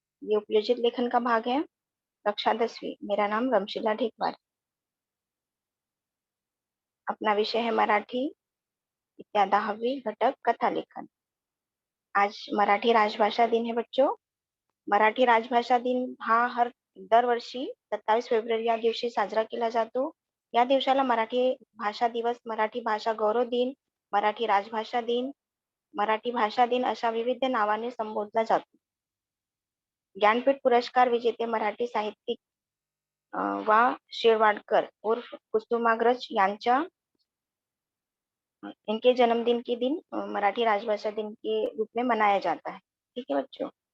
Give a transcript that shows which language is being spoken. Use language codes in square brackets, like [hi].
[hi] ये उपयोजित लेखन का भाग है। कक्षा 10वीं। मेरा नाम रमशीला ढेकवार। अपना विषय है मराठी, इत्या 10वीं, घटक कथा लेखन। आज मराठी राजभाषा दिन है बच्चों। [mr] मराठी राजभाषा दिन हा दरवर्षी 27 फेब्रुवारी या दिवशी साजरा केला जातो। या दिवसाला मराठी भाषा दिवस, मराठी भाषा गौरव दिन, मराठी राजभाषा दिन, मराठी भाषा दिन अशा विविध नावाने संबोधला जातो. ज्ञानपीठ पुरस्कार विजेते मराठी साहित्यिक वा शिरवाडकर उर्फ कुसुमाग्रज यांच्या [hi] इनके जन्मदिन के दिन मराठी राजभाषा दिन के रूप में मनाया जाता है. ठीक है बच्चों.